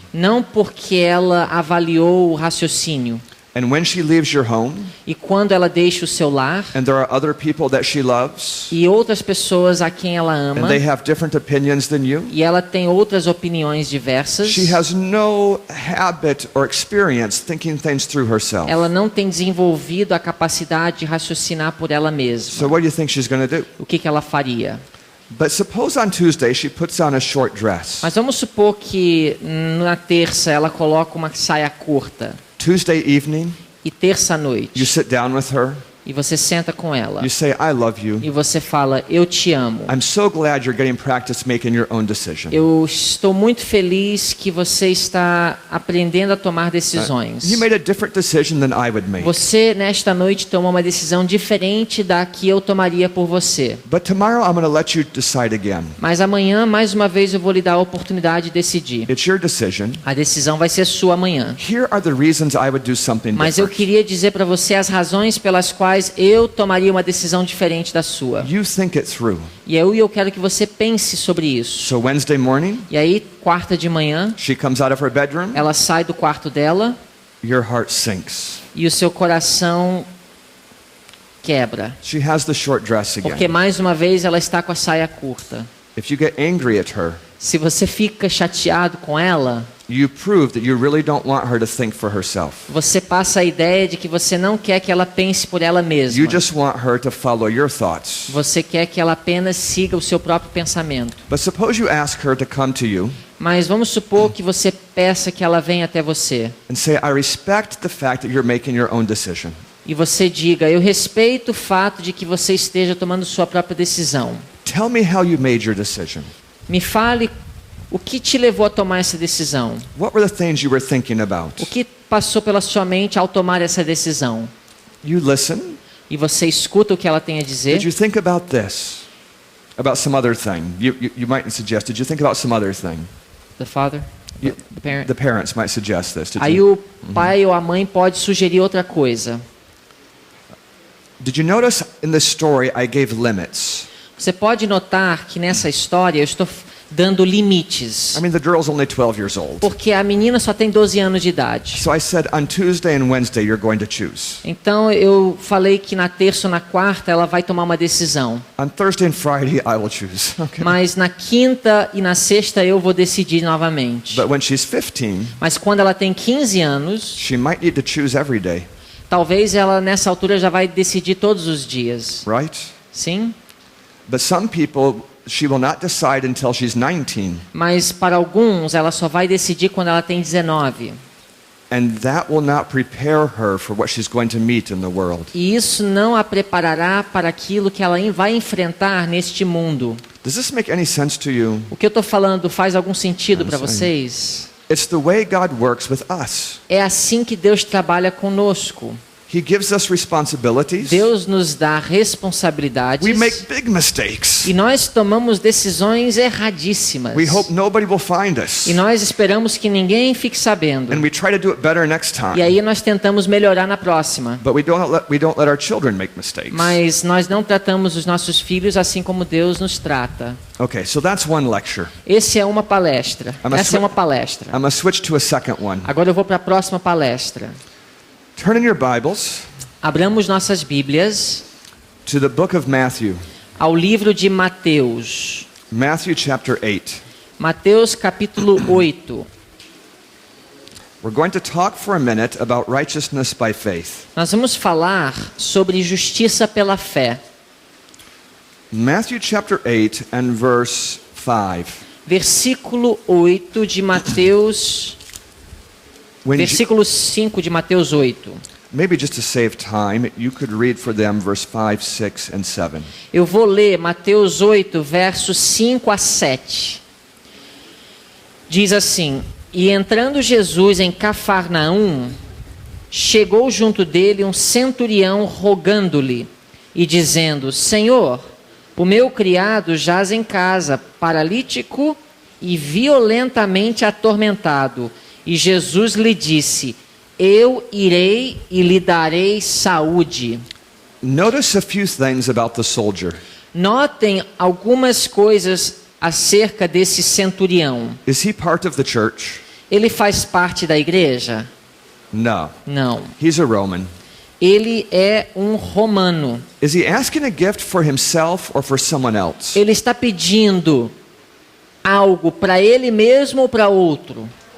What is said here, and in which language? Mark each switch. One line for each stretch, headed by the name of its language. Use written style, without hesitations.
Portuguese: não porque ela avaliou o raciocínio.
English: And when she leaves your home,
Portuguese: E quando ela deixa o seu lar
English: and there are other people that she loves,
Portuguese: e outras pessoas a quem ela
English: and
Portuguese: ama,
English: they have different opinions than you,
Portuguese: e ela tem outras opiniões diversas,
English: she has no habit or experience thinking things through herself.
Portuguese: ela não tem desenvolvido a capacidade de raciocinar por ela
English: So
Portuguese: mesma.
English: what do you think she's going to do?
Portuguese: O que ela faria?
English: But suppose on Tuesday she puts on a short dress.
Portuguese: Mas vamos supor que na terça ela coloca uma saia curta
English: Tuesday evening,
Portuguese: e terça à
English: you
Portuguese: noite
English: sit down with her,
Portuguese: e você senta com ela
English: you say, I love you.
Portuguese: e você fala, eu te amo.
English: I'm so glad you're getting practice making your own decision.
Portuguese: Eu estou muito feliz que você está aprendendo a tomar decisões.
English: You made a different decision than I would make.
Portuguese: Você, nesta noite, tomou uma decisão diferente da que eu tomaria por você.
English: But tomorrow I'm going to let you decide again.
Portuguese: Mas amanhã, mais uma vez, eu vou lhe dar a oportunidade de decidir.
English: It's your decision.
Portuguese: A decisão vai ser sua amanhã.
English: Here are the reasons I would do something
Portuguese: Mas eu
English: different.
Portuguese: queria dizer para você as razões pelas quais eu tomaria uma decisão diferente da sua.
English: You think it through.
Portuguese: E eu quero que você pense sobre isso.
English: So Wednesday morning,
Portuguese: E aí, quarta de manhã,
English: she comes out of her bedroom,
Portuguese: ela sai do quarto dela
English: your heart sinks.
Portuguese: e o seu coração quebra.
English: She has the short dress
Portuguese: Porque
English: again.
Portuguese: mais uma vez ela está com a saia curta.
English: If you get angry at her,
Portuguese: Se você fica chateado com ela,
English: you prove that you really don't want her to think for herself.
Portuguese: você passa a ideia de que você não quer que ela pense por ela mesma.
English: You just want her to follow your thoughts.
Portuguese: Você quer que ela apenas siga o seu próprio pensamento.
English: But suppose you ask her to come to you
Portuguese: Mas vamos supor que você peça que ela venha até você.
English: and say, I respect the fact that you're making your own decision.
Portuguese: E você diga, eu respeito o fato de que você esteja tomando sua própria decisão.
English: Tell me how you made your decision.
Portuguese: Me fale o que te levou a tomar essa decisão.
English: What were the things you were thinking about?
Portuguese: O que passou pela sua mente ao tomar essa decisão?
English: You listen.
Portuguese: E você escuta o que ela tem a
English: Did
Portuguese: dizer?
English: you think about this? About some other thing? You might suggest, did you think about some other thing? The father? You- The parent? The parents might suggest this. Did
Portuguese: Aí
English: you,
Portuguese: o pai ou a mãe pode sugerir outra coisa.
English: did you notice in this story I gave limits?
Portuguese: Você pode notar que nessa história eu estou dando limites.
English: I mean, the girl's only 12 years old.
Portuguese: Porque a menina só tem 12 anos de idade.
English: So I said, on Tuesday and Wednesday, you're going to choose.
Portuguese: Então eu falei que na terça ou na quarta ela vai tomar uma decisão.
English: On Thursday and Friday, I will choose. Okay.
Portuguese: Mas na quinta e na sexta eu vou decidir novamente.
English: But when she's 15,
Portuguese: Mas quando ela tem 15 anos,
English: she might need to choose every day,
Portuguese: talvez ela nessa altura já vai decidir todos os dias.
English: right?
Portuguese: Sim?
English: But some people, she will not decide until she's 19.
Portuguese: Mas para alguns ela só vai decidir quando ela tem 19.
English: And that will not prepare her for what she's going to meet in the world.
Portuguese: E isso não a preparará para aquilo que ela vai enfrentar neste mundo.
English: Does this make any sense to you?
Portuguese: O que eu estou falando faz algum sentido
English: I'm
Portuguese: para
English: saying-
Portuguese: vocês?
English: It's the way God works with us.
Portuguese: É assim que Deus trabalha conosco.
English: He gives us responsibilities.
Portuguese: Deus nos dá responsabilidades
English: We make big mistakes.
Portuguese: e nós tomamos decisões erradíssimas.
English: We hope nobody will find us.
Portuguese: E nós esperamos que ninguém fique sabendo.
English: And we try to do it better next
Portuguese: E
English: time.
Portuguese: aí nós tentamos melhorar na próxima.
English: But we don't let our children make mistakes.
Portuguese: Mas nós não tratamos os nossos filhos assim como Deus nos trata.
English: Okay, so that's one lecture.
Portuguese: Essa é uma palestra. Essa é uma palestra.
English: I'm going to switch to a second one.
Portuguese: Agora eu vou para a próxima palestra.
English: Turn in your Bibles
Portuguese: Abramos nossas Bíblias
English: to the book of Matthew.
Portuguese: ao livro de Mateus.
English: Matthew chapter 8.
Portuguese: Mateus capítulo 8.
English: We're going to talk for a minute about righteousness by faith.
Portuguese: Nós vamos falar sobre justiça pela fé.
English: Matthew chapter 8 and verse 5.
Portuguese: Versículo 8 de Mateus,
English: When Je-
Portuguese: versículo 5 de Mateus 8.
English: maybe just to save time, you could read for them verse 5, 6 and 7.
Portuguese: Eu vou ler Mateus 8, versos 5 a 7. Diz assim: E entrando Jesus em Cafarnaum, chegou junto dele um centurião rogando-lhe e dizendo: Senhor, o meu criado jaz em casa, paralítico e violentamente atormentado. E Jesus lhe disse: Eu irei e lhe darei saúde.
English: Notice a few things about the soldier.
Portuguese: Notem algumas coisas acerca desse centurião.
English: Is he part of the church?
Portuguese: Ele faz parte da igreja?
English: No.
Portuguese: Não.
English: He's a Roman.
Portuguese: Ele é um romano.
English: Is he asking a gift for himself or for someone else?
Portuguese: Ele está pedindo algo para ele mesmo ou para outro?